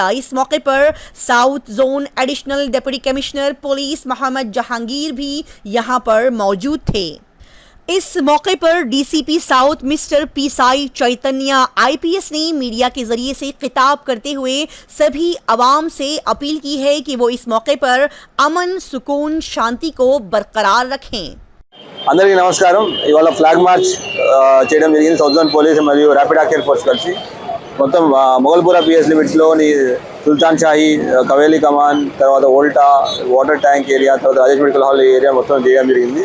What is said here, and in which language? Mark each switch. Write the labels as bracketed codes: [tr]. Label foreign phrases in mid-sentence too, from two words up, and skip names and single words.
[ur] اس موقع پر [en] South Zone Additional Deputy Commissioner Police [ur] محمد جہانگیر بھی یہاں پر موجود تھے۔ اس موقع پر DCP ساؤتھ مسٹر پی سائی چیتنیہ IPS نے میڈیا کے ذریعے سے خطاب کرتے ہوئے سبھی عوام سے اپیل کی ہے کہ وہ اس موقع پر امن، سکون، شانتی کو برقرار رکھیں۔ [te] అందరికీ నమస్కారం। ఇవాళ [en] flag march [te] చేయడం జరిగింది [en] South Zone Police [te] మరియు ర్యాపిడ్ యాక్షన్ ఫోర్స్ కలిసి మొత్తం మొగల్పూర PS లిమిట్స్లోని సుల్తాన్ షాహీ, కవేలి కమాన్, తర్వాత ఓల్టా, [en] water tank area, [te] తర్వాత రాజేష్ మెడికల్ హాల్ ఏరియా మొత్తం చేయడం జరిగింది।